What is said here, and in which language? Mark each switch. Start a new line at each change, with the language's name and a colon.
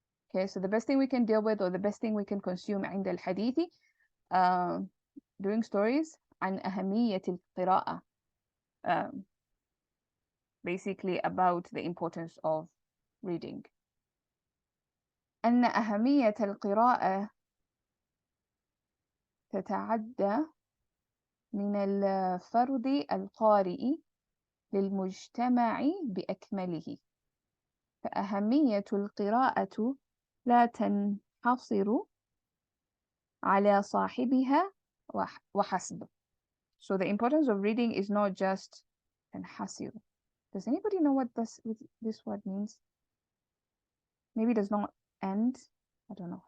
English: Okay, so the best thing we can deal with, or the best thing we can consume
Arabic: عند الحديث,
English: doing stories
Arabic: عن أهمية القراءة,
English: basically about the importance of reading.
Arabic: أن أهمية القراءة تتعدى من الفرد القارئ للمجتمع بأكمله. فأهمية القراءة لا تنحصر على صاحبها وحسب.
English: So the importance of reading is not just تنحصر. Does anybody know what this word means? Maybe it does not end. I don't know.